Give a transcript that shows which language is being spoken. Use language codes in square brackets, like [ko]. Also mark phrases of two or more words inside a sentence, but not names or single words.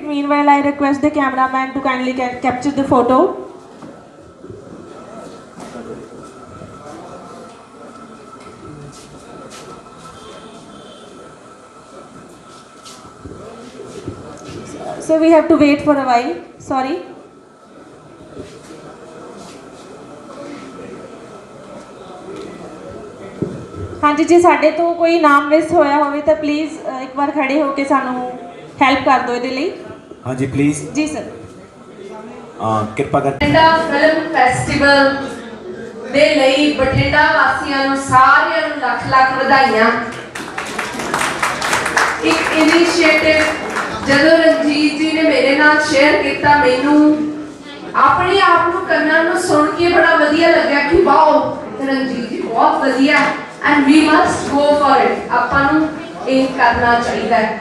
[en] Meanwhile, I request the cameraman to kindly capture the photo. So we have to wait for a while. Sorry. [pa] ਹਾਂ ਜੀ, ਜੇ ਸਾਡੇ ਤੋਂ ਕੋਈ ਨਾਮ ਮਿਸ ਹੋਇਆ ਹੋਵੇ ਤਾਂ ਪਲੀਜ਼ ਇੱਕ ਬਾਰ ਖੜ੍ਹੇ ਹੋਕੇ ਸਾਨੂੰ ਹੈਲਪ ਕਰ ਦੋ ਇਹਦੇ ਲਈ। ਹਾਂ ਜੀ ਪਲੀਜ਼। ਜੀ ਸਰ। ਕਿਰਪਾ ਕਰਕੇ ਬਠਿੰਡਾ ਫਿਲਮ ਫੈਸਟੀਵਲ ਦੇ ਲਈ ਬਠਿੰਡਾ ਵਾਸੀਆਂ ਨੂੰ ਸਾਰਿਆਂ ਨੂੰ ਲੱਖ ਲੱਖ ਵਧਾਈਆਂ। ਇੱਕ ਇਨੀਸ਼ੀਏਟਿਵ ਜਦੋਂ ਰਣਜੀਤ ਜੀ ਨੇ ਮੇਰੇ ਨਾਲ ਸ਼ੇਅਰ ਕੀਤਾ, ਮੈਨੂੰ ਆਪਣੇ ਆਪ ਨੂੰ ਕੰਨਾਂ ਨੂੰ ਸੁਣ ਕੇ ਬੜਾ ਵਧੀਆ ਲੱਗਿਆ ਕਿ ਵਾਓ ਰਣਜੀਤ ਜੀ ਬਹੁਤ ਵਧੀਆ [en] and we must go for it, [pa] ਆਪਾਂ ਨੂੰ ਇਹ ਕਰਨਾ ਚਾਹੀਦਾ ਹੈ।